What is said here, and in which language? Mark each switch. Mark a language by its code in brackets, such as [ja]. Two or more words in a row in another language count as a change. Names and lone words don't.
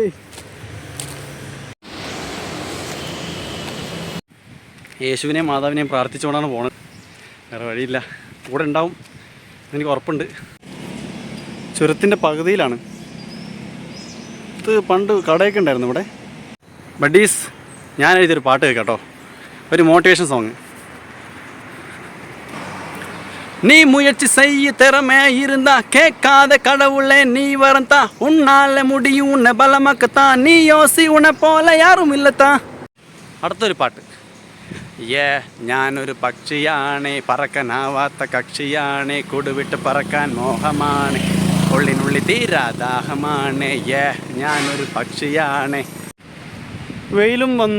[ml] യേശുവിനെയും മാതാവിനെയും പ്രാർത്ഥിച്ചുകൊണ്ടാണ് പോണത്. വേറെ വഴിയില്ല. കൂടെ ഉണ്ടാവും എനിക്ക് ഉറപ്പുണ്ട്. ചുരത്തിൻ്റെ പകുതിയിലാണ്. ഇത് പണ്ട് കടയൊക്കെ ഉണ്ടായിരുന്നു ഇവിടെ. ബഡീസ്, ഞാൻ എഴുതിയൊരു പാട്ട് കേൾക്കാം കേട്ടോ. ഒരു [en] motivation song. [ta] நீ முயற்சி செய்ய திறமை இருந்தா கேட்காத கடவுளே நீ வரந்தா உன்னால முடியும் உன்னை பலமாக்கத்தான் நீ யோசி உன்னை போல யாரும் இல்லத்தான். [ml] അടുത്തൊരു പാട്ട്. ഞാനൊരു പക്ഷിയാണ്, പറക്കാനാവാത്ത കക്ഷിയാണ്, കൂടുവിട്ട് പറക്കാൻ മോഹമാണ്, ഉള്ളിനുള്ളിൽ തീരാദാഹമാണ്. ഞാനൊരു പക്ഷിയാണ്. വെയിലും വന്നു.